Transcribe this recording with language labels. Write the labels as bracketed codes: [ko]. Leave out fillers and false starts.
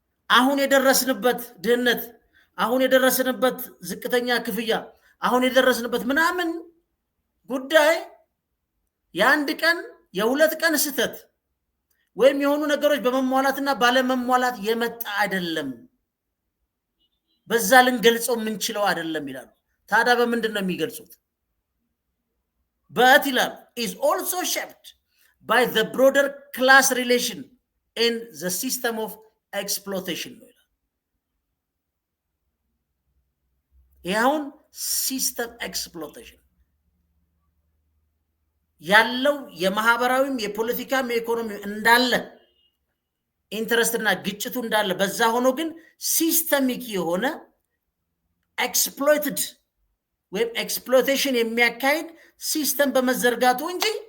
[am] አሁን የደረስንበት ድህነት፣ አሁን የደረስንበት ዝቅተኛ ክፍያ፣ አሁን የደረስንበት ምናምን ጉዳይ የአንድ ቀን የሁለት ቀን ስህተት ወይም የሆኑ ነገሮች በመሟላትና ባለመሟላት የመጣ አይደለም፣ በዛ ልንገልጸው የምንችለው አይደለም ይላሉ። ታዲያ በምንድን ነው የሚገልጹት? [en] But is also shaped by the broader class relation in the system of exploitation. [am] ይሁን ሲስተም ኤክስፕሎይቴሽን ያለው የማህበራዊም የፖለቲካም የኢኮኖሚ እንዳለ ኢንተረስትና ግጭቱ እንዳለ በዛ ሆኖ ግን ሲስተሚክ የሆነ ኤክስፕሎይትድ ወይም ኤክስፕሎይቴሽን የሚያካሂድ ሲስተም በመዘርጋቱ እንጂ